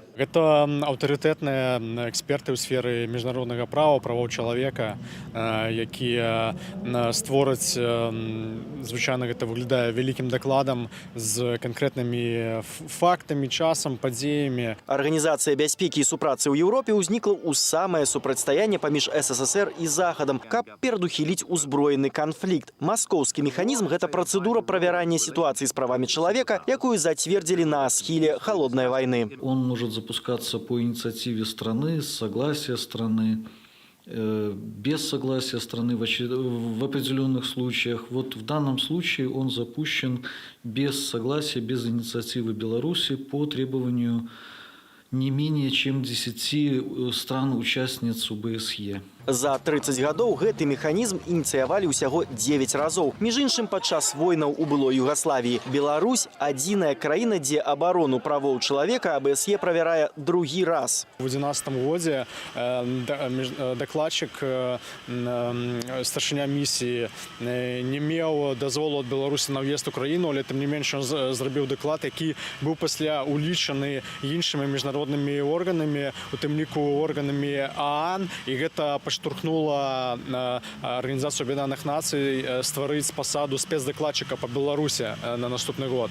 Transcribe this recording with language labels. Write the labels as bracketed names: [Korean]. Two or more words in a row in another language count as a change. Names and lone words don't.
[Belarusian] Гэта аўтарытэтныя эксперты ў сферы міжнароднага права, правоў чалавека, якія створаць, звычайна гэта выглядае вялікім дакладам з канкрэтнымі фактамі, часам, падзеямі. Арганізацыя бяспекі і супрацы ў Еўропе ўзнікла ў самае супрацьстаянне паміж СССР і Захадам, каб перадухіліць узброены канфлікт. Маскоўскі механізм – гэта працэдура правярання сітуацыі з правамі чалавека, якую зацвердзілі на схіле [Russian] холодной войны. Он может запускаться по инициативе страны, с согласия страны, без согласия страны в определенных случаях. Вот в данном случае он запущен без согласия, без инициативы Беларуси по требованию не менее чем 10 стран-участниц ОБСЕ. [Belarusian] За 30 гадоў гэты механізм ініцыявалі ўсяго 9 разоў. Між іншым, падчас войнаў у былой Югаславіі. Беларусь – адзіная краіна, дзе абарону правоў чалавека АБСЕ правярае другі раз. У 2011 годзе дакладчык, старшыня місіі, не меў дазволу ад Беларусі на ўезд у краіну, але тым не менш ён зрабіў даклад, які быў пасля улічаны іншымі міжнароднымі органамі, у тым ліку органамі ААН, і гэта штурхнула Арганізацыю Аб'яднаных Нацый стварыць пасаду спецдакладчыка па Беларусі на наступны год.